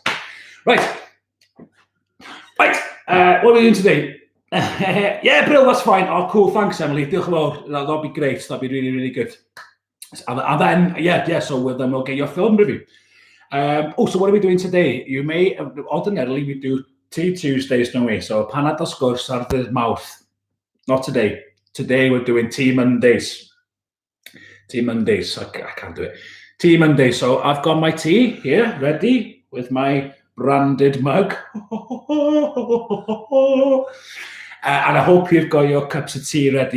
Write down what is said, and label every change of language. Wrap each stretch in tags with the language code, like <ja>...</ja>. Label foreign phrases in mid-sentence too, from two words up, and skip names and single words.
<en>Right. What are we doing today? Yeah, Bill, that's fine. Oh, cool. Thanks, Emily. That'll be great. That'll be really, really good. And then, so we'll get your film review. So what are we doing today? You may, ordinarily, we do Tea Tuesdays, don't we? So</en> <cy>panad o sgwrs ar</cy> <en>the mouth. Not today. Today we're doing Tea Mondays. Tea Mondays. I can't do it. Tea Mondays. So I've got my tea here, ready, with my branded mug. And I hope you've got your cups of tea ready.</en>